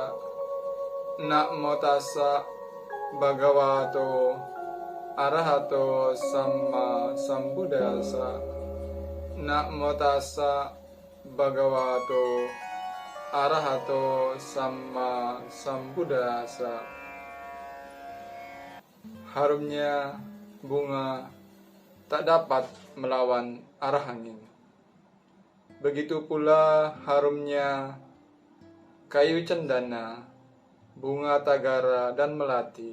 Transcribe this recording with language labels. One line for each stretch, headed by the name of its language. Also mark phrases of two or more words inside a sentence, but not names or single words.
Pali: Namo tassa bhagavato arahato samma sambuddhassa. Namo tassa bhagavato arahato samma sambuddhassa.
Indonesian: Harumnya bunga tak dapat melawan arah angin. Begitu pula harumnya kayu cendana, bunga tagara dan melati.